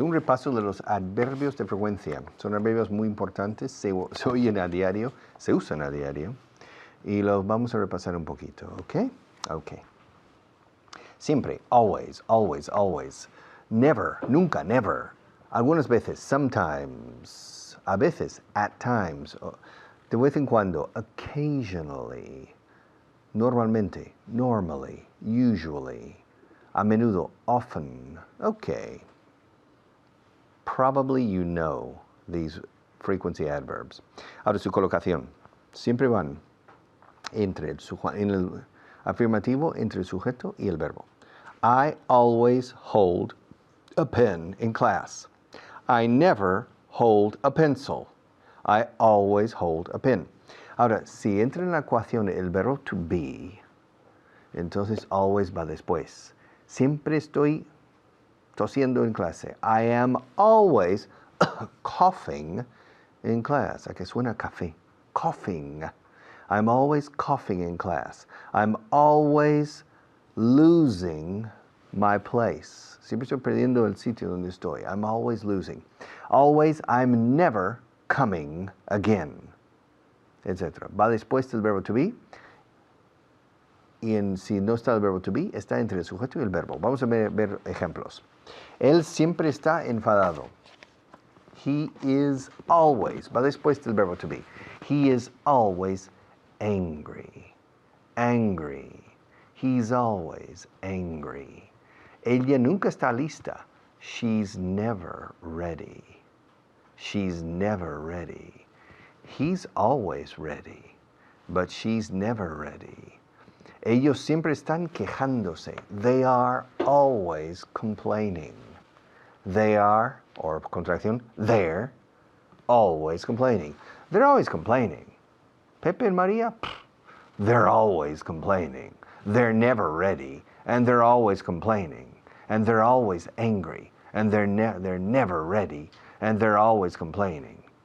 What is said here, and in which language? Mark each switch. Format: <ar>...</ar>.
<es>Un repaso de los adverbios de frecuencia. Son adverbios muy importantes, se oyen a diario, se usan a diario. Y los vamos a repasar un poquito, ¿ok? Ok.</es> <en>Siempre, always, always, always. Never, nunca, never.</en> <es>Algunas veces, sometimes. A veces,</es> <en>at times.</en> <es>De vez en cuando, occasionally.</es> <en>Normalmente, normally, usually.</en> <es>A menudo,</es> <en>often. Okay. Probably you know these frequency adverbs.</en> <es>Ahora su colocación. Siempre van en el afirmativo entre el sujeto y el verbo.</es> <en>I always hold a pen in class. I never hold a pencil. I always hold a pen.</en> <es>Ahora, si entra en la ecuación el verbo to be, entonces always va después. Siempre estoy tosiendo en clase.</es> <en>I am always coughing in class.</en> <es>¿A qué suena café?</es> <en>Coughing. I'm always coughing in class. I'm always losing my place.</en> <es>Siempre estoy perdiendo el sitio donde estoy.</es> <en>I'm always losing. Always, I'm never coming again. Etc.</en> <es>Va después del verbo to be. Y si no está el verbo to be, está entre el sujeto y el verbo. Vamos a ver ejemplos. Él siempre está enfadado.</es> <en>He is always.</en> <es>Va después del verbo to be.</es> <en>He is always angry. Angry. He's always angry.</en> <es>Ella nunca está lista.</es> <en>She's never ready. She's never ready. He's always ready, but she's never ready.</en> <es>Ellos siempre están quejándose.</es> <en>They are always complaining. They are, or contracción, they're always complaining. They're always complaining. Pepe and Maria, they're always complaining. They're never ready, and they're always complaining. And they're always angry, and they're never ready, and they're always complaining.</en>